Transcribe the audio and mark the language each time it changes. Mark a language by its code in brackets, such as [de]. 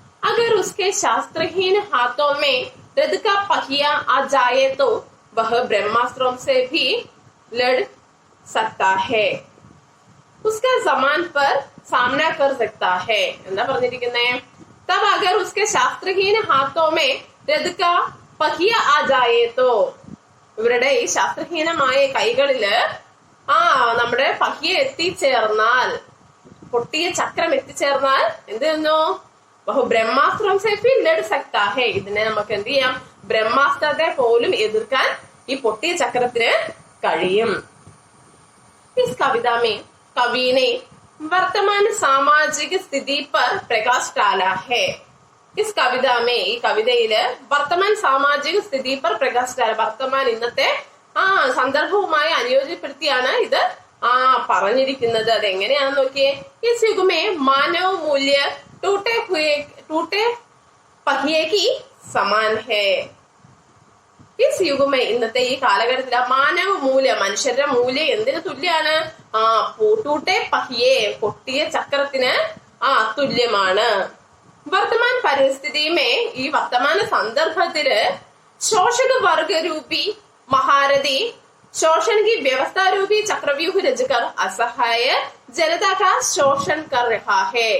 [hi] अगर उसके शास्त्रहीन हाथों में रथ का पहिया आ जाए तो वह ब्रह्मास्त्रों से भी लड़ सकता है, उसका जमान पर सामना कर सकता है. [ml] എന്താ പറഞ്ഞിരിക്കുന്നേ? [hi] तब अगर उसके शास्त्रहीन हाथों में रथ का पहिया आ जाए तो, [ml] ഇവരുടെ ഈ ശാസ്ത്രഹീനമായ കൈകളില് നമ്മുടെ പഹിയ എത്തിച്ചേർന്നാൽ, പൊട്ടിയ ചക്രം എത്തിച്ചേർന്നാൽ എന്ത് ചെയ്യുന്നു? [hi] വഹു ബ്രഹ്മാസ്ത്രം സേ ഫി ലഡ് സക്താ ഹേ, [ml] ഇതിനെ നമുക്ക് എന്ത് ചെയ്യാം? ബ്രഹ്മാസ്ത്രത്തെ പോലും എതിർക്കാൻ ഈ പൊട്ടിയ ചക്രത്തിന് കഴിയും. [hi] ഇസ് കവിത में कवि ने वर्तमान सामाजिक स्थिति पर प्रकाश डाला है. इस कविता में, [ml] ഈ കവിതയില് [hi] വർത്തമാൻ സാമാജിക സ്ഥിതി पर प्रकाश डाला, [ml] വർത്തമാൻ ഇന്നത്തെ സന്ദർഭവുമായി അനുയോജ്യപ്പെടുത്തിയാണ് ഇത് പറഞ്ഞിരിക്കുന്നത്. അതെങ്ങനെയാണെന്ന് നോക്കിയേ. [hi] इस युग में मानव मूल्य टूटे पहिए की समान है. इस युग में, [ml] ഇന്നത്തെ ഈ കാലഘട്ടത്തിൽ മാനവ മൂല്യം, മനുഷ്യരുടെ മൂല്യം എന്തിനു തുല്യാണ്? [hi] ടൂട്ടെ പഹിയെ, [ml] പൊട്ടിയ ചക്രത്തിന് തുല്യമാണ്. [hi] വർത്തമാൻ പരിസ്ഥിതിമേ, [ml] ഈ വർത്തമാന സന്ദർഭത്തില് [hi] ശോഷക വർഗ രൂപി മഹാരഥി शोषण की व्यवस्था रूपी चक्रव्यूह रचकर असहाय जनता का शोषण कर रहा है.